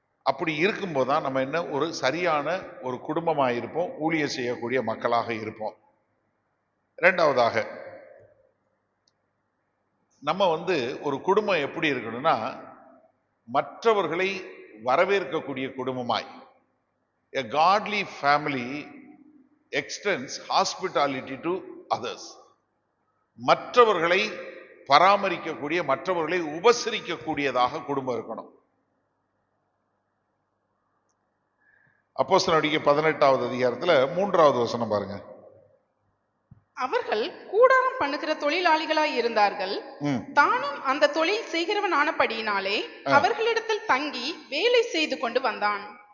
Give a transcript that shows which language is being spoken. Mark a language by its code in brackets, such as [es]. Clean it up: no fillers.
[ta] அப்படி இருக்கும்போது தான் நம்ம என்ன, ஒரு சரியான ஒரு குடும்பமாக இருப்போம், ஊழியம் செய்யக்கூடிய மக்களாக இருப்போம். இரண்டாவதாக நம்ம ஒரு குடும்பம் எப்படி இருக்கணும்னா, மற்றவர்களை வரவேற்கக்கூடிய குடும்பமாய். [en] A godly family extends hospitality to others. [ta] மற்றவர்களை பராமரிக்கக்கூடிய, மற்றவர்களை உபசரிக்கக்கூடியதாக குடும்பம் இருக்கணும். அப்போஸ்தலர் 18வது அதிகாரத்துல 3வது வசனம் பாருங்க. அவர்கள் கூடாரம் பண்ணுகிற தொழிலாளிகளாய் இருந்தார்கள். தானும் அந்த தொழில் செய்கிறவன் ஆனபடியினாலே அவர்களிடத்தில் தங்கி வேலை செய்து கொண்டு வந்தான்.